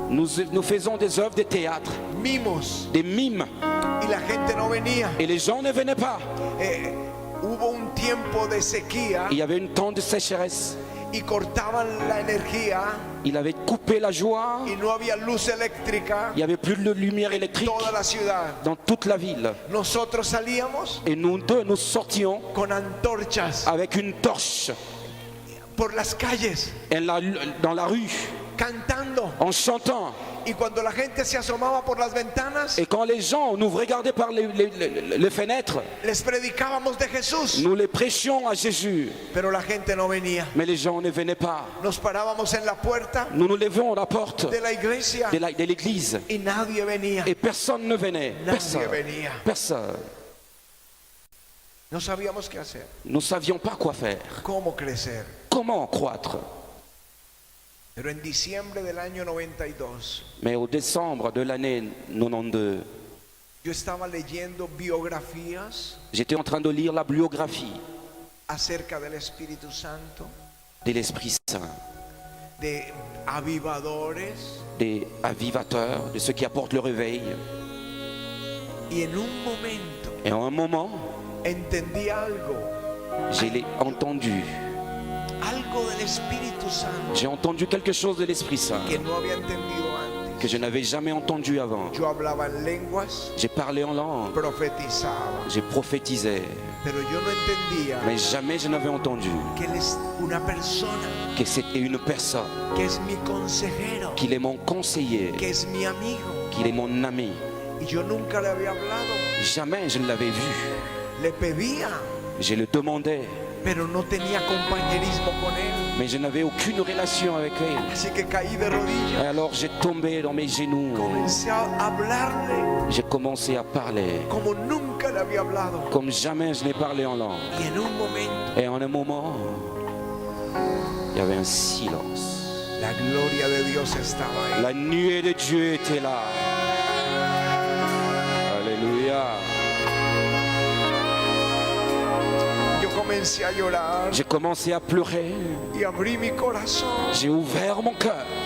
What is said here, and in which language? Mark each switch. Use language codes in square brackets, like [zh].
[fr] Nous faisons des œuvres de théâtre, [es] mimos, [fr] des mimes, [es] y la gente no venía. [fr] et les gens ne venaient pas. [es] Hubo un tiempo de sequía [fr] Il y avait une temps de sécheresse. [es] y cortaban la energía [fr] Il avait coupé la joie. [es] y no había luz eléctrica [fr] Il n'y avait plus de lumière électrique [es] toda la ciudad. [fr] dans toute la ville. [es] Nosotros salíamos [fr] Et nous deux, nous sortions [es] con antorchas [fr] avec une torche [es] por las calles, [fr] dans la rue, [es] cantando. [fr] en chantant. [es] Y cuando la gente se asomaba por las ventanas, [fr] Et quand les gens nous regardaient par les fenêtres, [es] les predicábamos de Jesús, [fr] nous les prêchions à Jésus. [es] pero la gente no venía. [fr] Mais les gens ne venaient pas. [es] Nos parábamos en la puerta [fr] Nous nous levions à la porte [es] de la iglesia [fr] de l'église. [es] y nadie venía. [fr] Et personne ne venait. [es] Nadie venía. [fr] Personne. [es] No sabíamos qué hacer, [fr] Nous ne savions pas quoi faire. [es] cómo crecer. [fr] Comment croître. [es] Pero en diciembre del año 92, [fr] Mais au décembre de l'année 92, [es] yo estaba leyendo biografías [fr] j'étais en train de lire la biographie [es] acerca del Espíritu Santo, [fr] de l'Esprit Saint, [es] de avivadores, [fr] des avivateurs, de ceux qui apportent le réveil. [es] y en un momento [fr] Et en un moment, [es] entendí algo [fr] je l'ai entendu. [es] del Espíritu Santo [fr] J'ai entendu quelque chose de l'Esprit Saint [es] que no había entendido antes. [fr] que je n'avais jamais entendu avant. [es] Yo hablaba en lenguas, [fr] J'ai parlé en langue, [es] profetizaba, [fr] j'ai prophétisé, [es] pero yo no entendía [fr] mais jamais je n'avais entendu [es] que él es una persona, [fr] que c'était une personne, [es] que es mi consejero, [fr] qu'il est mon conseiller, [es] que es mi amigo. [fr] qu'il est mon ami. [es] Y yo nunca le había hablado. [fr] Jamais je ne l'avais vu. [es] Le pedía, [fr] Je le demandais, [es] pero no tenía compañerismo con él. [fr] mais je n'avais aucune relation avec elle. [es] Así que caí de rodillas. [fr] Et alors j'ai tombé dans mes genoux. [es] Comencé a hablarle [fr] J'ai commencé à parler [es] como nunca le había hablado. [fr] comme jamais je n'ai parlé en langue. [es] Y en un momento, [fr] Et en un moment, il y avait un silence. [es] la gloria de Dios estaba ahí. [fr] La nuée de Dieu était là. Alléluia. [es] Yo comencé a llorar [fr] J'ai commencé à pleurer. [es] y abrí mi corazón [fr] J'ai ouvert mon cœur.